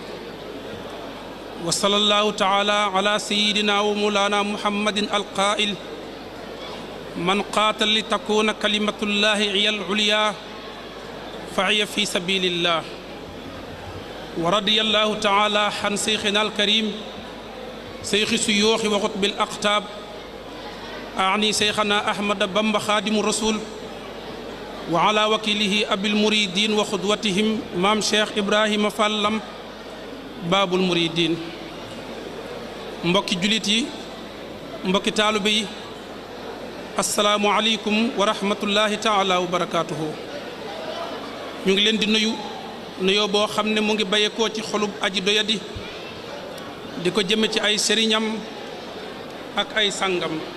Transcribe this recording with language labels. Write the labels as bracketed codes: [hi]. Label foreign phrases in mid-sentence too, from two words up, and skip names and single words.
[ar] وصلى الله تعالى على سيدنا ومولانا محمد القائل من قاتل لتكون كلمة الله هي العليا فهي في سبيل الله ورضي الله تعالى عن شيخنا الكريم شيخ الشيوخ وقطب الأقطاب أعني شيخنا أحمد بامبا خادم الرسول وعلى وكيله أبي المريدين وخدوتهم مام شيخ إبراهيم فالم باب المريدين [wo] mbokki julit yi mbokki taalibe yi [ar] السلام عليكم ورحمة الله تعالى وبركاته [wo] ñu ngi leen di nuyoo boo xam ne mu ngi bàyyeekoo ci xolub aji doyadi di ko jëme ci ay sëriñam ak ay sangam